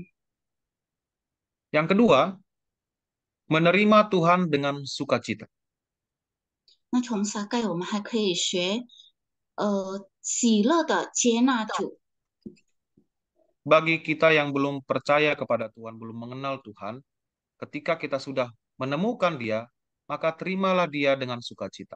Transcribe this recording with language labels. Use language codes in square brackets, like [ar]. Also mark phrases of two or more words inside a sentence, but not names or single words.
[id] Yang kedua, menerima Tuhan dengan sukacita. [zh] 那从撒该，我们还可以学，喜乐的接纳主。 [id] Bagi kita yang belum percaya kepada Tuhan, belum mengenal Tuhan, ketika kita sudah menemukan Dia, maka terimalah Dia dengan sukacita.